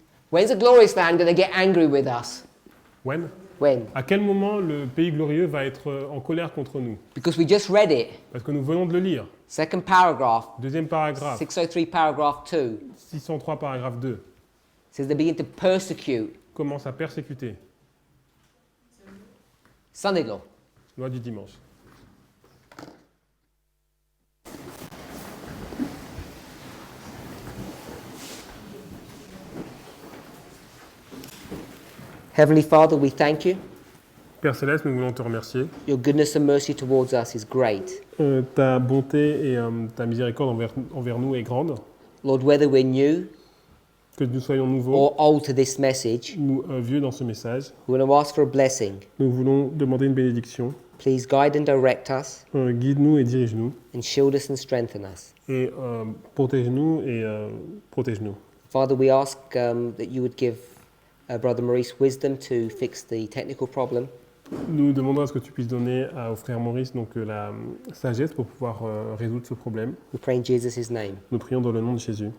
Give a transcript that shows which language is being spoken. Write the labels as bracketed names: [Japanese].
[English] When's the glorious land going to get angry with us? When? When? [French] À quel moment le pays glorieux va être en colère contre nous? [English] Because we just read it. [French] Parce que nous venons de le lire. [English] Second paragraph, [French] Deuxième paragraphe, [English] 603 paragraph 2. [French] 603 paragraphe 2, [English] Says they begin to persecute [French] commence à persécuter. [English] son-in-law. [French] Loi du dimanche. [English] Heavenly Father, we thank you. [French] Père Céleste, nous voulons te remercier. [English] Your goodness and mercy towards us is great. [French] Ta bonté et ta miséricorde envers nous est grande. [English] Lord, whether we're new [French] Que nous soyons nouveaux [English] or old to this message, [French] ou vieux dans ce message, [English] we want to ask for a blessing. [French] nous voulons demander une bénédiction. [English] Please guide and direct us [French] Guide-nous et dirige-nous. [English] and shield us and strengthen us. [French] Et protège-nous et protège-nous. [English] Father, we ask that you would give Brother Maurice wisdom to fix the technical problem. [French] Nous demandons à ce que tu puisses donner au frère Maurice donc, la sagesse pour pouvoir résoudre ce problème. [English] We pray in Jesus' name. [French] Nous prions dans le nom de Jésus.